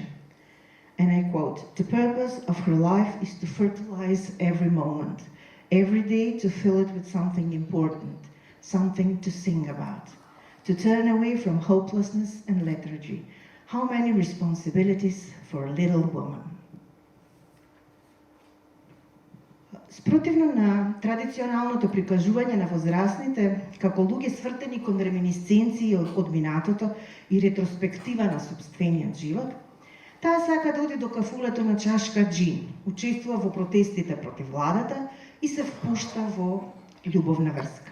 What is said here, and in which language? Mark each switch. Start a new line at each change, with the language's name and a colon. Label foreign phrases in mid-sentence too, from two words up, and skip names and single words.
English: And I quote, "The purpose of her life is to fertilize every moment, every day to fill it with something important, something to sing about, to turn away from hopelessness and lethargy. How many responsibilities for a little woman."
Macedonian: Спротивно на традиционалното прикажување на возрастните како луѓе свртени кон реминисценции од минатото и ретроспектива на сопствениот живот, таа сака да оди до кафулето на чашка џин, учествува во протестите против владата и се впушта во љубовна врска.